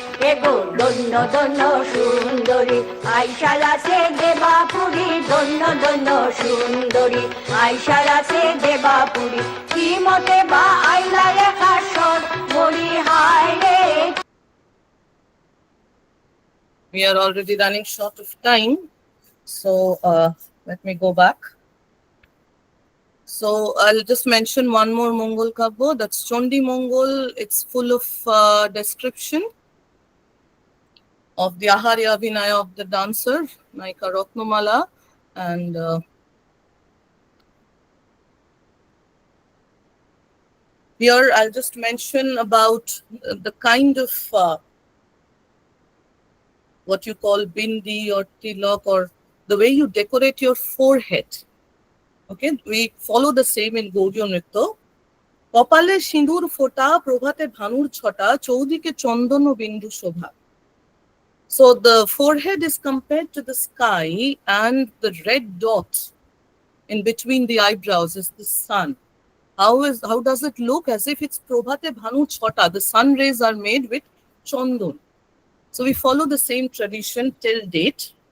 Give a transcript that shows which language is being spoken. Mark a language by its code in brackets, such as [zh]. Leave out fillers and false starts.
[bn] এগো দন্য দন্য সুন্দরী আইসার আছে দেবাপুরী দন্য দন্য সুন্দরী আইসার আছে দেবাপুরী কি মতে বা আইলা রেখা সর মরি হায় রে। [en] We are already running short of time, so let me go back. So I'll just mention one more Mongol Kabbo, that's Chondi Mongol. It's full of description of the Aharya Vinaya of the dancer, Naika Ratnamala, and here I'll just mention about the kind of what you call bindi or tilak, or the way you decorate your forehead. Okay, we follow the same in Gaudiya Nritya. [bn] কপালে সিঁদুর ফোঁটা প্রভাতে ভানুর ছটা চৌদিকে চন্দন বিন্দু শোভা. [en] So the forehead is compared to the sky, and the red dot in between the eyebrows is the sun. How does it look? As if it's [bn] probhate bhanu chota. [en] The sun rays are made with chandon. So we follow the same tradition till date.